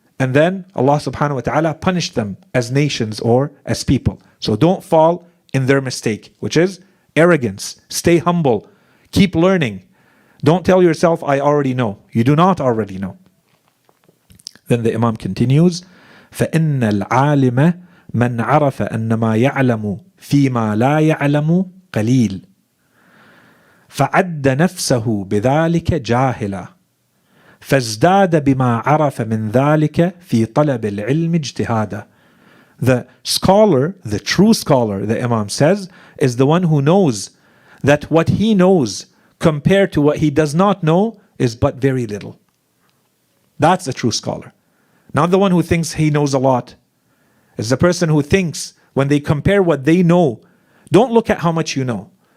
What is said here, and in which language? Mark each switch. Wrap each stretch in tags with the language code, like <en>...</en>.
<en>And then Allah subhanahu wa ta'ala punished them as nations or as people. So don't fall in their mistake, which is arrogance. Stay humble. Keep learning. Don't tell yourself, I already know. You do not already know. Then the Imam continues,</en> <ar>فَإِنَّ الْعَالِمَ من عرف أن ما يعلم فيما لا يعلم قليل فعد نفسه بذلك جاهلا فازداد بما عرف من ذلك في طلب العلم اجتهادا.</ar> <en>The scholar, the true scholar, the Imam says, is the one who knows that what he knows compared to what he does not know is but very little. That's a true scholar. Not the one who thinks he knows a lot. It's the person who thinks when they compare what they know, don't look at how much you know.</en>